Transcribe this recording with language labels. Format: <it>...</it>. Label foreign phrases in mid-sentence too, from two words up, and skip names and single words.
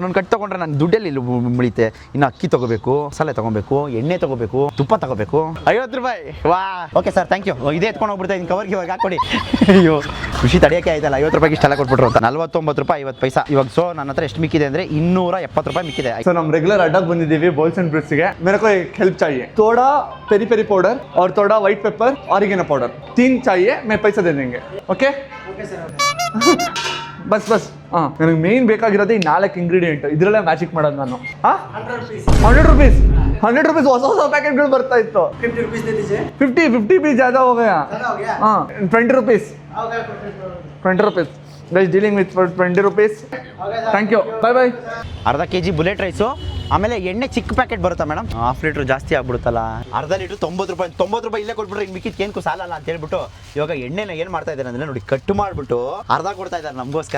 <kn>ಒಂದೊಂದು ಕಟ್ಟೆ ತಗೊಂಡ್ರೆ ನಾನು ದುಡ್ಡಲ್ಲಿ ಮುಳಿತೆ. ಇನ್ನು ಅಕ್ಕಿ ತಗೋಬೇಕು, ಮಸಾಲೆ ತಗೋಬೇಕು, ಎಣ್ಣೆ ತಗೋಬೇಕು, ತುಪ್ಪ ತಗೋಬೇಕು.</kn> <en>50 ರೂಪಾಯಿ. ವಾ okay sir, thank you.</en> <kn>ಇದೇ ಎತ್ಕೊಂಡು ಹೋಗ್ಬಿಡ್ತಾ ಇದ್ದೀನಿ, ಕವರ್ಗೆ ಇವಾಗ ಹಾಕೊಡಿ. ಅಯ್ಯೋ ಖುಷಿ ತಡೆಯೋಕೆ ಆಯ್ತಲ್ಲ. 50 ರೂಪಾಯಿಗೆ ಇಷ್ಟೆಲ್ಲ ಕೊಟ್ಬಿಟ್ರು ಅಂತ. 49 ರೂಪಾಯಿ 50 ಪೈಸಾ ಇವಾಗ. ಸೊ ನನ್ನ ಹತ್ರ ಎಷ್ಟು ಮಿಕ್ಕಿದೆ ಅಂದರೆ 270 ರೂಪಾಯಿ ಮಿಕ್ಕಿದೆ. ಸೊ ನಮ್ಮ ರೆಗ್ಯುಲರ್ ಅಡ್ಡಾಗಿ ಬಂದಿದ್ದೀವಿ ಬೋಲ್ಸ್ ಅಂಡ್ ಬ್ರಿಡ್ಸ್ಗೆ.</kn> <hi>मेरे को एक हेल्प चाहिए, थोड़ा</hi> <en>peri peri powder</en> <hi>और थोड़ा</hi> <en>white pepper, oregano powder,</en> <hi>3 चाहिए. मैं पैसा दे देंगे. ओके ಬಸ್ ಬಸ್.</hi> <kn>ನನಗೆ ಮೇನ್ ಬೇಕಾಗಿರೋದು ಈ 4 ಇಂಗ್ರೀಡಿಯೆಂಟ್. ಇದರಲ್ಲೇ ಮ್ಯಾಜಿಕ್ ಮಾಡೋದು ನಾನು. 100 ರೂಪೀಸ್ 100 ರೂಪೀಸ್ ಹೊಸ ಪ್ಯಾಕೆಟ್ಗಳು ಬರ್ತಾ ಇತ್ತು.</kn> <hi>50 भी ज़्यादा हो गया.</hi> <en>20 rupees 20 rupees guys, dealing with 20 rupees. thank you, bye bye.</en> <kn>ಅರ್ಧ kg</kn> <en>bullet rice,</en> <kn>ಆಮೇಲೆ ಎಣ್ಣೆ ಚಿಕ್ಕ ಪ್ಯಾಕೆಟ್ ಬರುತ್ತಾ ಮೇಡಮ್? ½ ಲೀಟ್ರ್ ಜಾಸ್ತಿ ಆಗ್ಬಿಡುತ್ತಲ್ಲ. ಅರ್ಧ ಲೀಟ್ರ್ 90 ರೂಪಾಯಿ. 90 ರೂಪಾಯಿ ಇಲ್ಲೇ ಕೊಟ್ಬಿಟ್ರೆ ಇನ್ನು ಮಿಕ್ಕಿದ್ ಕೇನ್ಕು ಸಾಲಲ್ಲ ಅಂತ ಹೇಳ್ಬಿಟ್ಟು ಇವಾಗ ಎಣ್ಣೆನ ಏನು ಮಾಡ್ತಾ ಇದ್ದಾರೆ ಅಂದರೆ ನೋಡಿ, ಕಟ್ ಮಾಡಿಬಿಟ್ಟು ಅರ್ಧ ಕೊಡ್ತಾ ಇದ್ದಾರೆ ನಮಗೋಸ್ಕರ.</kn>